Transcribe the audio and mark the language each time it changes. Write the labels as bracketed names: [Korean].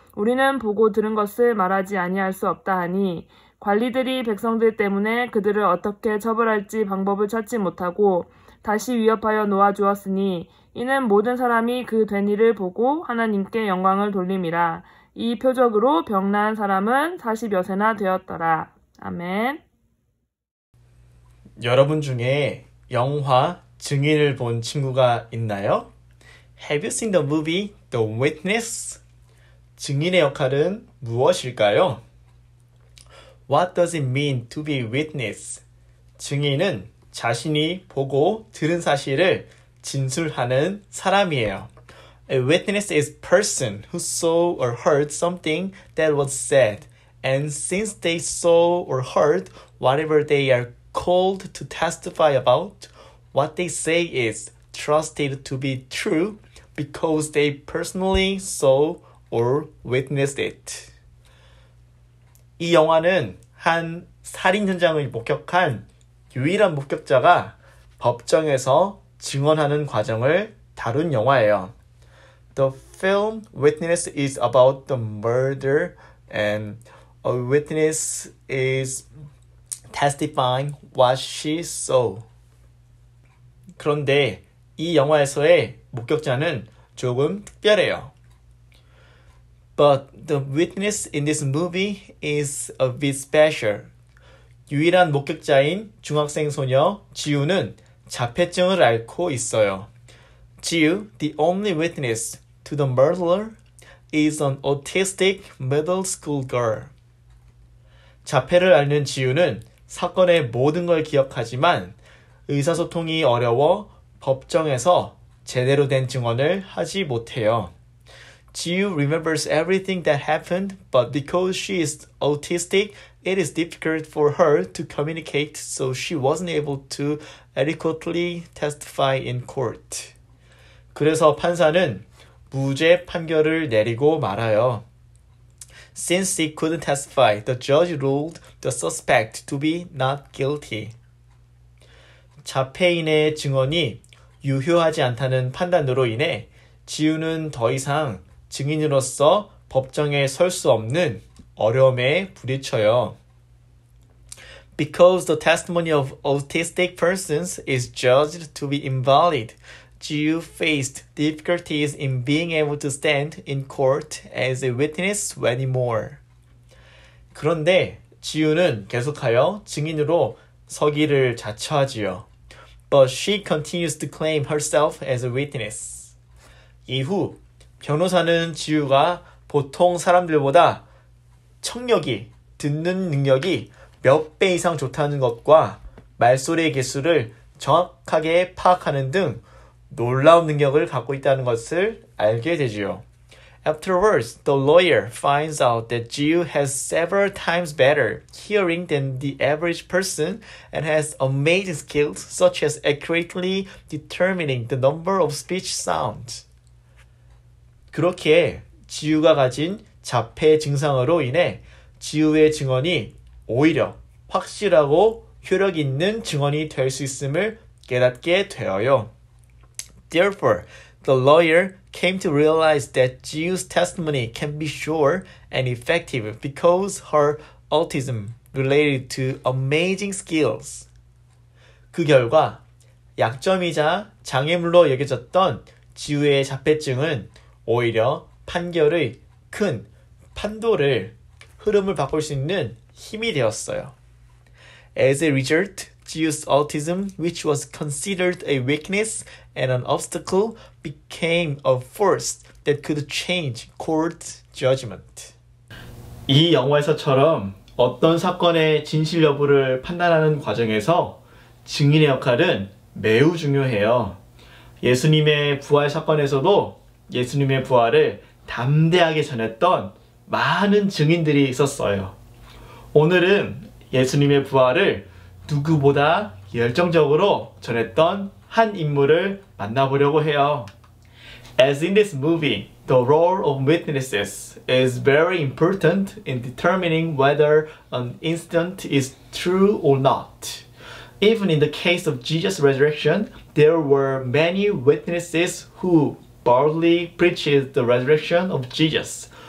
[Korean] 우리는 보고 들은 것을 말하지 아니할 수 없다 하니 관리들이 백성들 때문에 그들을 어떻게 처벌할지 방법을 찾지 못하고 다시 위협하여 놓아주었으니 이는 모든 사람이 그 된 일을 보고 하나님께 영광을 돌림이라. 이 표적으로 병 나은 사람은 40여 세나 되었더라. 아멘. 여러분 중에 영화 증인을 본 친구가 있나요? [English] Have you seen the movie The Witness? [Korean] 증인의 역할은 무엇일까요? [English] What does it mean to be witness? [Korean] 증인은 자신이 보고 들은 사실을 진술하는 사람이에요. [English] A witness is a person who saw or heard something that was said, and since they saw or heard whatever they are called to testify about, what they say is trusted to be true because they personally saw or witnessed it. [Korean] 이 영화는 한 살인 현장을 목격한 유일한 목격자가 법정에서 증언하는 과정을 다룬 영화예요. [English] The film Witness is about the murder and a witness is testifying what she saw. [Korean] 그런데 이 영화에서의 목격자는 조금 특별해요. [English] But the witness in this movie is a bit special. [Korean] 유일한 목격자인 중학생 소녀 지우는 자폐증을 앓고 있어요. 지우, [English] the only witness to the murderer is an autistic middle school girl. [Korean] 자폐를 앓는 지우는 사건의 모든 걸 기억하지만 의사소통이 어려워 법정에서 제대로 된 증언을 하지 못해요. [English] Jiu remembers everything that happened, but because she is autistic, it is difficult for her to communicate, so she wasn't able to adequately testify in court. [Korean] 그래서 판사는 무죄 판결을 내리고 말아요. [English] Since he couldn't testify, the judge ruled the suspect to be not guilty. [Korean] 자폐인의 증언이 유효하지 않다는 판단으로 인해 지우는 더 이상 증인으로서 법정에 설 수 없는 어려움에 부딪혀요. [English] Because the testimony of autistic persons is judged to be invalid, Jiu faced difficulties in being able to stand in court as a witness anymore. [Korean] 그런데 지우는 계속하여 증인으로 서기를 자처하지요. [English] But she continues to claim herself as a witness. [Korean] 이후 변호사는 지우가 보통 사람들보다 청력이, 듣는 능력이 몇 배 이상 좋다는 것과 말소리의 개수를 정확하게 파악하는 등 놀라운 능력을 갖고 있다는 것을 알게 되지요. [English] Afterwards, the lawyer finds out that Jiu has several times better hearing than the average person and has amazing skills such as accurately determining the number of speech sounds. [Korean] 그렇게 지우가 가진 자폐 증상으로 인해 지우의 증언이 오히려 확실하고 효력 있는 증언이 될 수 있음을 깨닫게 되어요. [English] Therefore, the lawyer came to realize that Jiu's testimony can be sure and effective because her autism related to amazing skills. [Korean] 그 결과 약점이자 장애물로 여겨졌던 지우의 자폐증은 오히려 판결의 큰 판도를 흐름을 바꿀 수 있는 힘이 되었어요. [English] As a result, Jiu's autism, which was considered a weakness and an obstacle, became a force that could change court judgment. [Korean] 이 영화에서처럼 어떤 사건의 진실 여부를 판단하는 과정에서 증인의 역할은 매우 중요해요. 예수님의 부활 사건에서도 예수님의 부활을 담대하게 전했던 많은 증인들이 있었어요. 오늘은 예수님의 부활을 누구보다 열정적으로 전했던 한 인물을 만나보려고 해요. [English] As in this movie, the role of witnesses is very important in determining whether an incident is true or not. Even in the case of Jesus' resurrection, there were many witnesses who boldly preached the resurrection of Jesus.